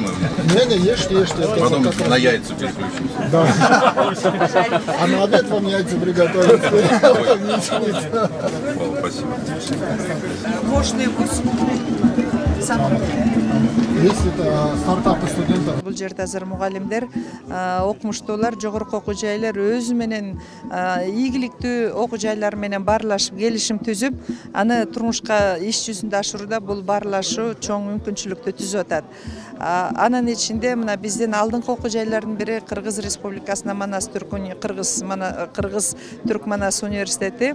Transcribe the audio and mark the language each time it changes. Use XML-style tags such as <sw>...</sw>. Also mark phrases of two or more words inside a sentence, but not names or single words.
<ru>Не, ешьте. Потом на яйца переключимся. Да. А на обед вам яйца приготовить. Спасибо. Можно Есть это стартапы студентов.</ru> <ky>Бул жерде азыр мугалимдер, окумуштуулар, жогорку окуу жайлар өзү менен ийгиликтүү окуу жайлар менен баарлашып, келишим түзүп, аны турмушка иш жүзүндө ашырууда бул баарлашуу чоң мүмкүнчүлүктү түзүп атат. Анын ичинде мына биздин алдыңкы окуу жайлардын бири Кыргыз Республикасына Кыргыз Түркманас университети.</ky>